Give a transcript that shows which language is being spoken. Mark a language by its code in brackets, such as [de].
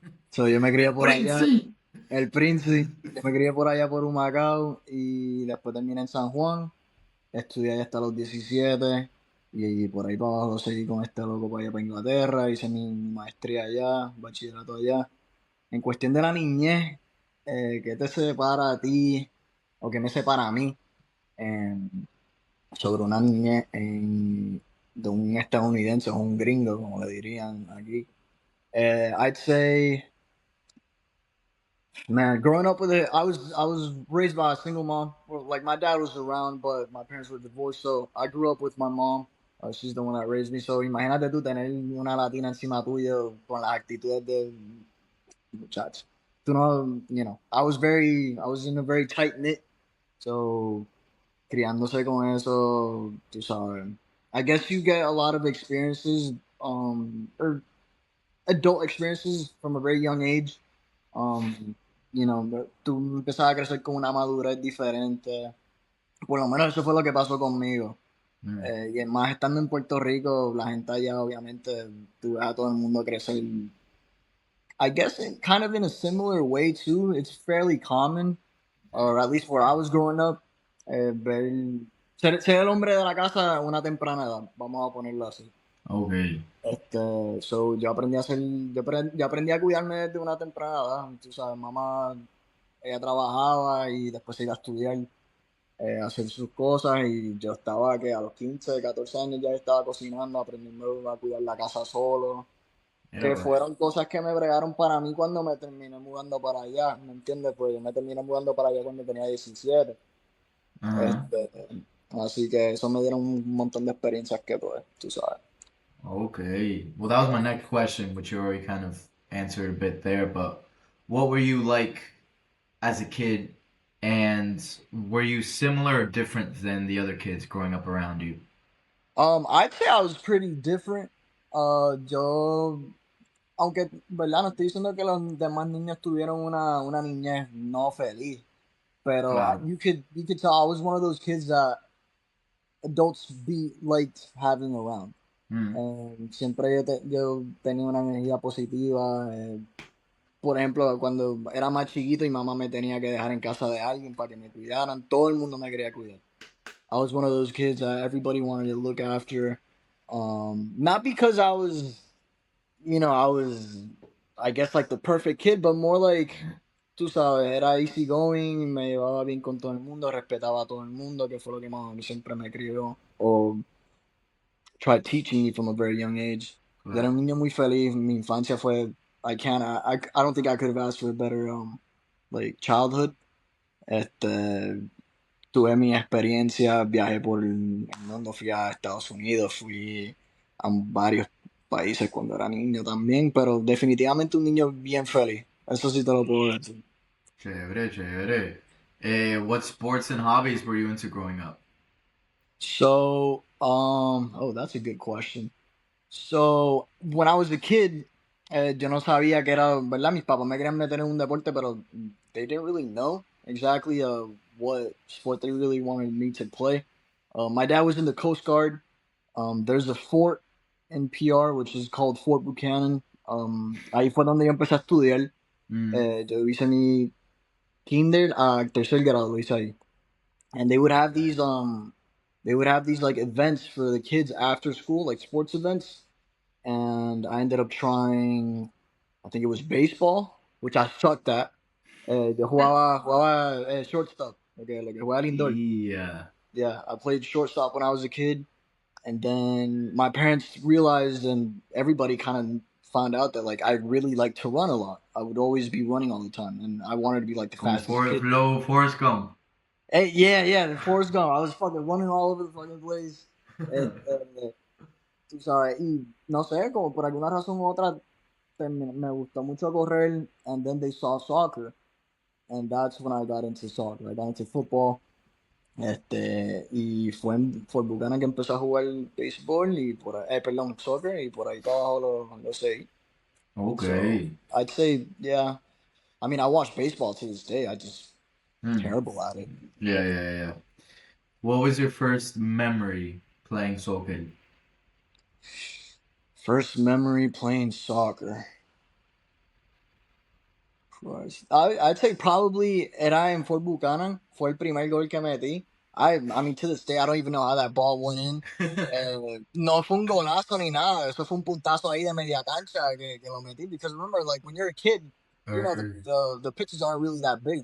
[es] So, yo me crié por allá, el Prince, yo me crié por allá por Humacao y después terminé en San Juan, estudié allá hasta los 17 y por ahí para abajo seguí con este loco para allá para Inglaterra, hice mi maestría allá, bachillerato allá. En cuestión de la niñez, ¿qué te separa a ti o qué me separa a mí sobre una niñez de un estadounidense o un gringo, como le dirían aquí? [en] I'd say, man, growing up with it, I was raised by a single mom. Well, like my dad was around, but my parents were divorced, so I grew up with my mom. She's the one that raised me. [es] So imagínate tú tener una latina encima tuyo con las actitudes de muchacho. Tú no, [en] I was in a very tight knit. [es] So criándose con eso, tú sabes. [en] I guess you get a lot of experiences, or adult experiences from a very young age. [es] Um, tú empezabas a crecer con una madurez diferente. Por lo menos eso fue lo que pasó conmigo. Y más estando en Puerto Rico, la gente allá obviamente tú ves a todo el mundo crecer. [en] I guess kind of in a similar way too. It's fairly common, or at least where I was growing up, [es] ver, ser el hombre de la casa a una temprana edad, vamos a ponerlo así. [en] Okay. [es] So yo aprendí a cuidarme desde una temprana edad. Tú sabes, mamá, ella trabajaba y después se iba a estudiar, a hacer sus cosas y yo estaba que a los 15, 14 años ya estaba cocinando, aprendiendo a cuidar la casa solo. Que fueron cosas que me bregaron para mí cuando me terminé mudando para allá, ¿me entiendes? Pues yo me terminé mudando para allá cuando tenía 17. Así que eso me dieron un montón de experiencias que, pues, tú sabes. [en] Okay. Well, that was my next question, which you already kind of answered a bit there. But what were you like as a kid, and were you similar or different than the other kids growing up around you? I'd say I was pretty different. Yo [es] aunque, ¿verdad? No estoy diciendo que los demás niños tuvieron una niñez no feliz, pero Claro. [en] you could tell I was one of those kids that adults be liked having around. Mm, [es] Siempre yo tenía una energía positiva. Por ejemplo, cuando era más chiquito y mamá me tenía que dejar en casa de alguien para que me cuidaran, todo el mundo me quería cuidar. [en] I was one of those kids that everybody wanted to look after. Not because I was, I was, I guess, like the perfect kid, but more like, [es] tú sabes, era [en] easy going, [es] me llevaba bien con todo el mundo, respetaba a todo el mundo, que fue lo que más siempre me crió. [en] O tried teaching me from a very young age. [es] Era claro. un niño muy feliz. Mi infancia fue, [en] I don't think I could have asked for a better, like, childhood. [es] Este, tuve mi experiencia, viajé por el mundo, fui a Estados Unidos, fui a varios países cuando era niño también, pero definitivamente un niño bien feliz. Eso sí te lo puedo decir. Chévere, chévere. [en] What sports and hobbies were you into growing up? So, oh, that's a good question. So, when I was a kid, [es] yo no sabía que era, ¿verdad? Mis papás me querían meter en un deporte, pero [en] they didn't really know exactly what sport they really wanted me to play. My dad was in the Coast Guard. There's a fort in PR, which is called Fort Buchanan. [es] Ahí fue donde yo empecé a estudiar. Mm, Yo hice mi kinder a tercer grado, lo hice ahí. [en] And they would have these like events for the kids after school, like sports events, and I ended up trying. I think it was baseball, which I sucked at. [es] Yo jugaba shortstop, lo que juega al indoor. [en] yeah. Yeah, I played shortstop when I was a kid, and then my parents realized, and everybody kind of found out that like I really like to run a lot. I would always be running all the time, and I wanted to be like the [es] Como [en] fastest kid. Forrest Gump. Hey, yeah, yeah, the Forrest Gump. I was fucking running all over the fucking place. [es] Tú sabes, y no sé, como por alguna razón u otra me gustó mucho correr, [en] and then they saw soccer, and that's when I got into soccer. I got into football, [es] y fue en Fort Buchanan que empecé a jugar béisbol y perdón, soccer, y por ahí para abajo lo seguí. [en] So Okay. I'd say, yeah. I mean, I watch baseball to this day. I just Hmm. terrible at it. Yeah, yeah, yeah. What was your first memory playing soccer? First memory playing soccer. Christ. I'd say probably [es] era en Fort Buchanan. Fue el primer gol que metí. [en] I mean, to this day, I don't even know how that ball went in. [es] No fue un golazo ni nada. Eso fue un puntazo ahí de media cancha que lo metí. [en] Because remember, like, when you're a kid, or the pitches aren't really that big.